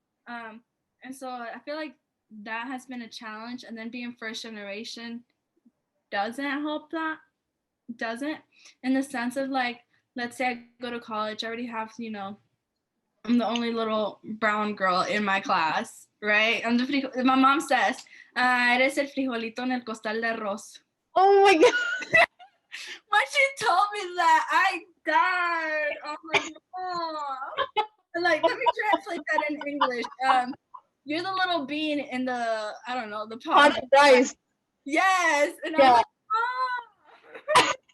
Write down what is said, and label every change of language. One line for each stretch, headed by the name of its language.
English: Um, and so I feel like that has been a challenge. And then being first generation doesn't help that, doesn't, in the sense of, like, let's say I go to college, I already have, I'm the only little brown girl in my class, right? My mom says,
Spanish: eres el frijolito en el costal de arroz.
English: Oh my god. When she told me that, I died. Oh my god. Like, let me translate that in English. You're the little bean in the, I don't know, the pot. Pot of rice. Yes. And I'm Yeah. like, oh.